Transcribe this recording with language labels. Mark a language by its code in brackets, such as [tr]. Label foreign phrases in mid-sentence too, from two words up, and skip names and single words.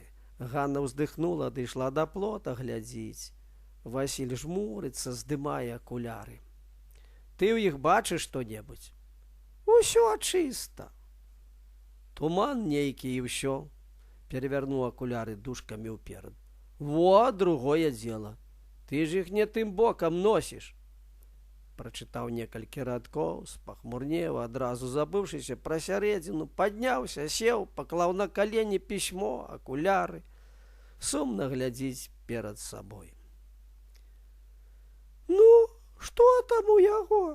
[be] Ганна ўздыхнула, дайшла да плота глядзіць. Васіль жмурыцца, здымае акуляры. Ты ў іх бачыш што-небудзь? Усё чыста. Туман нейкі і ўсё. Перавярнуў акуляры дужкамі ўперад. [ru] Во, другое дело. [be] Ты ж іх не тым бокам носіш. Прачытаў некалькі радкоў, спахмурнеў, адразу забыўшыся пра сярэдзіну, падняўся, сеў, паклаў на калені пісьмо, акуляры. Сумна глядзіць перад сабой. Ну, што там у яго?